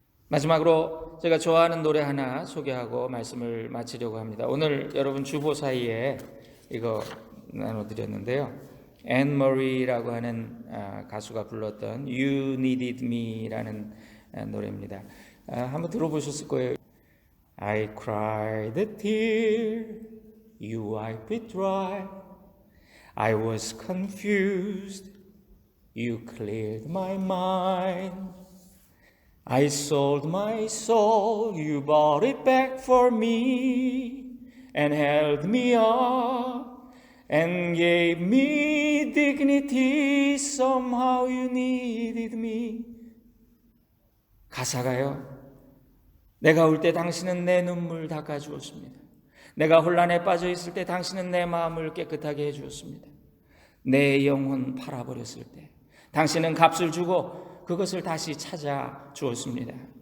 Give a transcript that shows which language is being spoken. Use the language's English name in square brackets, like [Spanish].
[Korean] 마지막으로 제가 좋아하는 노래 하나 소개하고 말씀을 마치려고 합니다. 오늘 여러분 주보 사이에 이거 나눠드렸는데요. 앤 머리라고 하는 가수가 불렀던 You Needed Me라는 노래입니다. 한번 들어보셨을 거예요. [English] I cried a tear, you wiped it dry. I was confused, you cleared my mind. I sold my soul, you bought it back for me, and held me up, and gave me dignity. Somehow you needed me. [Korean] 가사가요, 내가 울 때 당신은 내 눈물 닦아주었습니다. 내가 혼란에 빠져 있을 때 당신은 내 마음을 깨끗하게 해주었습니다. 내 영혼 팔아버렸을 때 당신은 값을 주고 그것을 다시 찾아 주었습니다.